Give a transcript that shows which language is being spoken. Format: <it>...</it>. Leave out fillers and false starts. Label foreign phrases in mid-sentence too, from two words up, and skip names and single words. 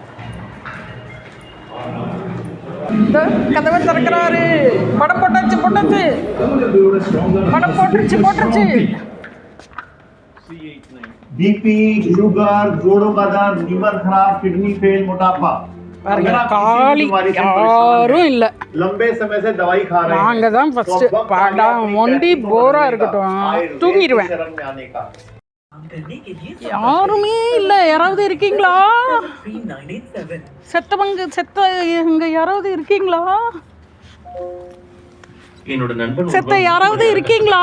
<ta>இந்த கதவை திறக்கிறாரு. படம் போட்டாச்சு. படம் போட்டுருச்சு.</ta> <hi>बीपी, शुगर, जोड़ों का दर्द, लीवर खराब, किडनी फेल, मोटापा,</hi> <ta>காலி யாரும் இல்லை.</ta> <hi>लंबे समय से दवाई खा रहे हैं.</hi> <ta>நாங்க தான் ஃபர்ஸ்ட் படம் ஒண்டி போரா இருக்கட்டும் தூங்கிடுவேன். யாருமே இல்லை. யாராவது இருக்கீங்களா? இங்க யாராவது இருக்கீங்களா? என்னோட நண்பன் யாராவது இருக்கீங்களா?</ta>